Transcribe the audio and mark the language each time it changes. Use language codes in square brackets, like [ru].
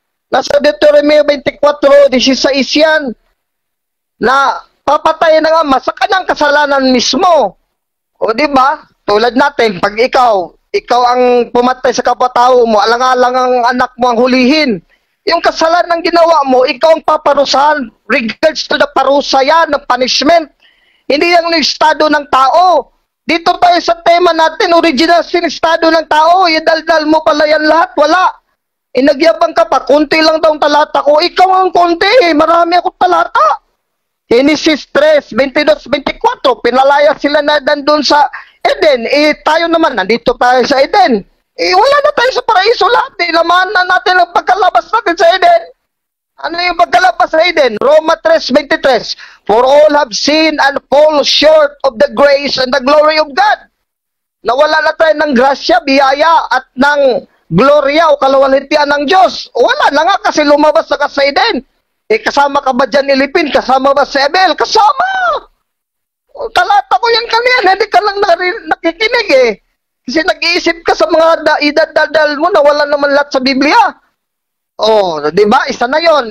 [tl] Nasa Deuteronomio 24:16 yan. Na papatayin ng ama sa kanyang kasalanan mismo. O di ba? Tulad natin, pag ikaw ang pumatay sa kapwa-tao mo, alang-alang ang anak mo ang hulihin. Yung kasalanan ng ginawa mo, ikaw ang paparusahan. [en] Regards to the [tl] parusa yan, ng [en] punishment. [tl] Hindi yung estado ng tao. Dito tayo sa tema natin, original sin estado ng tao. Idaldal mo pala yan lahat, wala. Inagyabang ka pa, konti lang daw ang talata ko. Ikaw ang konti, marami akong talata. Genesis 3, 22-24, pinalaya sila na doon sa Eden. Tayo naman, nandito tayo sa Eden. Wala na tayo sa paraiso lahat. Laman na natin ang pagkalabas natin sa Eden. Ano yung pagkalabas sa Eden? Roma 3:23. [en] For all have sinned and fall short of the grace and the glory of God. [tl] Nawala na tayo ng grasya, biyaya at ng gloria o kaluwalhatian ng Diyos. Wala na nga kasi lumabas na ka sa Eden. Kasama ka ba dyan ilipin? Kasama ba si Abel? Kasama! Talata ko yan kanina, hindi ka lang nakikinig Kasi nag-iisip ka sa mga idadadal mo na wala naman lahat sa Biblia. Di ba? Isa na yon.